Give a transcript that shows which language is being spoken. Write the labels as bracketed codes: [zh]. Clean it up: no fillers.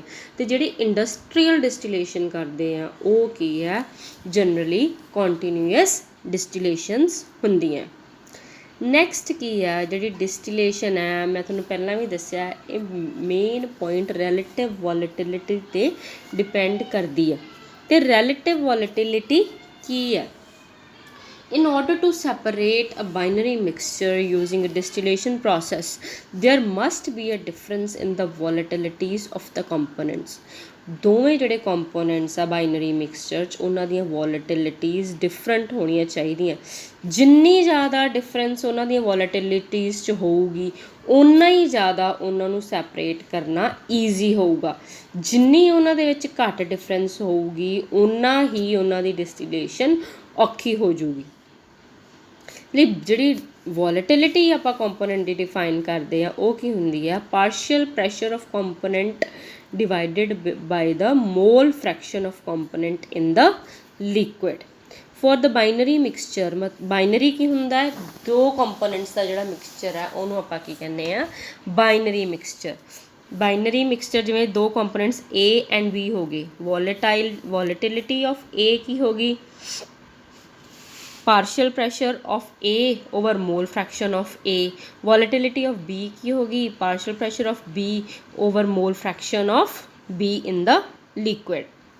[pa] ਅਤੇ ਜਿਹੜੀ ਇੰਡਸਟਰੀਅਲ ਡਿਸਟੀਲੇਸ਼ਨ ਕਰਦੇ ਆ ਉਹ ਕੀ ਹੈ ਜਨਰਲੀ ਕੰਟੀਨਿਊਸ ਡਿਸਟੀਲੇਸ਼ਨਸ ਹੁੰਦੀਆਂ। ਨੈਕਸਟ ਕੀ ਹੈ ਜਿਹੜੀ ਡਿਸਟੀਲੇਸ਼ਨ ਹੈ, ਮੈਂ ਤੁਹਾਨੂੰ ਪਹਿਲਾਂ ਵੀ ਦੱਸਿਆ ਇਹ ਮੇਨ ਪੁਆਇੰਟ ਰੈਲੇਟਿਵ ਵੋਲੇਟਿਲਿਟੀ 'ਤੇ ਡਿਪੈਂਡ ਕਰਦੀ ਹੈ। ਅਤੇ ਰੈਲੇਟਿਵ ਵੋਲੇਟਿਲਿਟੀ ਕੀ ਹੈ, [en] in order to separate a binary mixture using a distillation process there must be a difference in the volatilities of the components। [pa] ਦੋਵੇਂ ਜਿਹੜੇ ਕੰਪੋਨੈਂਟਸ ਆ ਬਾਈਨਰੀ ਮਿਕਸਚਰ 'ਚ ਉਹਨਾਂ ਦੀਆਂ ਵੋਲੇਟਿਲਿਟੀਜ਼ ਡਿਫਰੈਂਟ ਹੋਣੀਆਂ ਚਾਹੀਦੀਆਂ। ਜਿੰਨੀ ਜ਼ਿਆਦਾ ਡਿਫਰੈਂਸ ਉਹਨਾਂ ਦੀਆਂ ਵੋਲੇਟਿਲਿਟੀਜ਼ 'ਚ ਹੋਊਗੀ ਓਨਾ ਹੀ ਜ਼ਿਆਦਾ ਉਹਨਾਂ ਨੂੰ ਸੈਪਰੇਟ ਕਰਨਾ ਈਜ਼ੀ ਹੋਊਗਾ। ਜਿੰਨੀ ਉਹਨਾਂ ਦੇ ਵਿੱਚ ਘੱਟ ਡਿਫਰੈਂਸ ਹੋਊਗੀ ਓਨਾ ਹੀ ਉਹਨਾਂ ਦੀ ਡਿਸਟੀਲੇਸ਼ਨ ਔਖੀ ਹੋ ਜੂਗੀ। ਲਈ ਜਿਹੜੀ ਵੋਲੇਟਿਲਿਟੀ ਆਪਾਂ ਕੰਪੋਨੈਂਟ ਦੀ ਡਿਫਾਈਨ ਕਰਦੇ ਆ ਉਹ ਕੀ ਹੁੰਦੀ ਆ, [en] Partial pressure of component divided by the mole fraction of component in the liquid. For the binary mixture, [pa] binary ਕੀ ਹੁੰਦਾ ਹੈ, ਦੋ ਕੰਪੋਨੈਂਟਸ ਦਾ ਜਿਹੜਾ ਮਿਕਸਚਰ ਹੈ ਉਹਨੂੰ ਆਪਾਂ ਕੀ ਕਹਿੰਦੇ ਆ, ਬਾਈਨਰੀ ਮਿਕਸਚਰ। ਬਾਈਨਰੀ ਮਿਕਸਚਰ ਜਿਵੇਂ ਦੋ ਕੰਪੋਨੈਂਟਸ A ਐਂਡ B ਹੋ ਗਏ, ਵੋਲੇਟਿਲਿਟੀ ਆਫ A ਕੀ ਹੋ ਗਈ, [en] partial pressure of A over mole fraction of A, volatility of B [pa] की होगी, [en] partial pressure of B over mole fraction of B in the liquid।